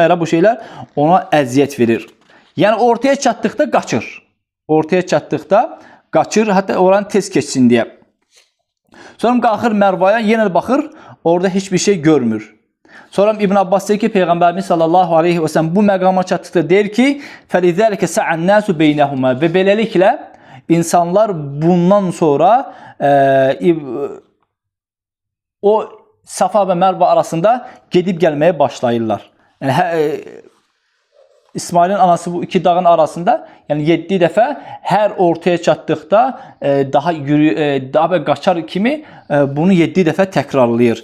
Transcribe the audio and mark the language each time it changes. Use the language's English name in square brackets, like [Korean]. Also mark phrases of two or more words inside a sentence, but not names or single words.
[Azerbaijani] bu şeylər ona əziyyət verir. Yəni ortaya çatdıqda qaçır. Ortaya çatdıqda qaçır, hətta oranı tez keçsin deyə. Sonra qalxır Mərvaya, yenə baxır, orada heç bir şey görmür. Sonra İbn Abbas deyir ki, Peyğəmbərimiz [Arabic] صلى الله عليه وسلم [Azerbaijani] bu məqama çatdıqda deyir ki, [Arabic] فَلِذَلِكَ سَعَ النَّاسُ بَيْنَهُمَا [Azerbaijani] və beləliklə insanlar bundan sonra o Safa və Mərva arasında gedib gəlməyə başlayırlar. Yəni, İsmailin anası bu iki dağın arasında, yəni 7 dəfə hər ortaya çatdıqda daha qaçar kimi bunu 7 dəfə təkrarlayır.